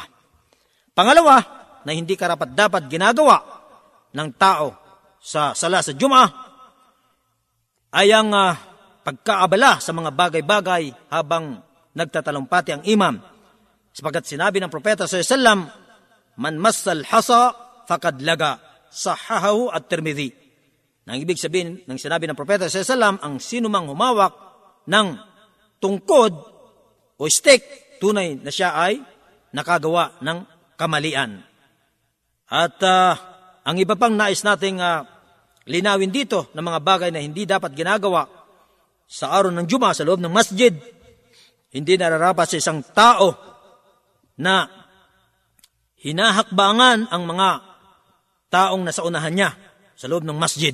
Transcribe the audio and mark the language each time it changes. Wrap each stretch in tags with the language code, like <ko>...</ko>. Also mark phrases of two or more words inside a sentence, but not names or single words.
<tl>Pangalawa, na hindi karapat-dapat ginagawa ng tao sa sala sa Juma ay ang pagkaabala sa mga bagay-bagay habang nagtatalumpati ang imam. Sapagat sinabi ng propeta</tl> <ar>صلى الله عليه وسلم, "من مس الحصى فقد لغا." صححه الترمذي.</ar> <tl>Nang ibig sabihin ng sinabi ng propeta</tl> <ar>صلى الله عليه وسلم,</ar> <tl>ang sinumang humawak ng tungkod o stick, tunay na siya ay nakagawa ng kamalian. At ang iba pang nais nating linawin dito ng mga bagay na hindi dapat ginagawa sa araw ng Juma sa loob ng masjid, hindi nararapat sa isang tao na hinahakbangan ang mga taong nasa unahan niya sa loob ng masjid.</tl>